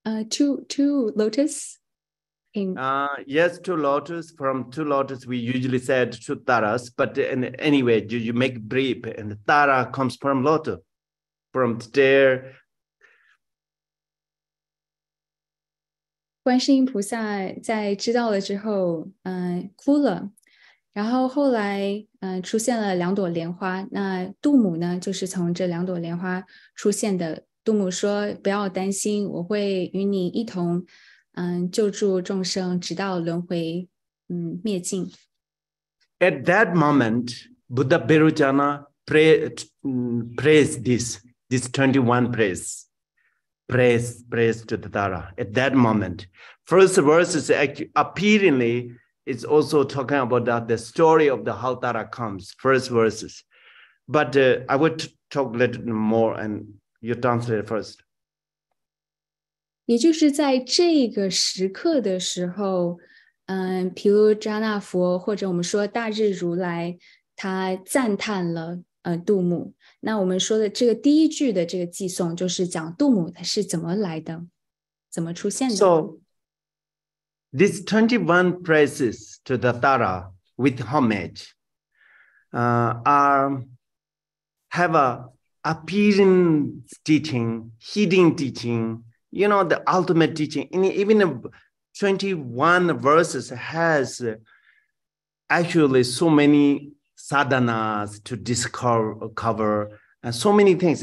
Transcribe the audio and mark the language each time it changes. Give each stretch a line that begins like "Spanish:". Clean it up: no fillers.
English: Two lotus. Yes, two lotus. From two lotus, we usually said two Taras, but anyway, you make brief, and the Tara comes from lotus, from there.
Chinese: 观世音菩萨在知道了之后，哭了。然后后来，出现了两朵莲花。那杜母呢，就是从这两朵莲花出现的。杜母说：“不要担心，我会与你一同，救助众生，直到轮回，灭尽。”
English: At that moment, Buddha Berujana praised this 21 praise to the Tara. At that moment, first verse is actually appearingly. It's also talking about the story of the how Tara comes, first verses. But I would talk a little more, and you translate first.
Chinese: 也就是在这个时刻的时候，毗卢遮那佛或者我们说大日如来，他赞叹了杜母。那我们说的这个第一句的这个偈颂，就是讲杜母它是怎么来的，怎么出现的。
English: So, these 21 praises to the Tara with homage have a appearing teaching, hidden teaching, you know, the ultimate teaching. Even 21 verses has actually so many sadhanas to discover and so many things.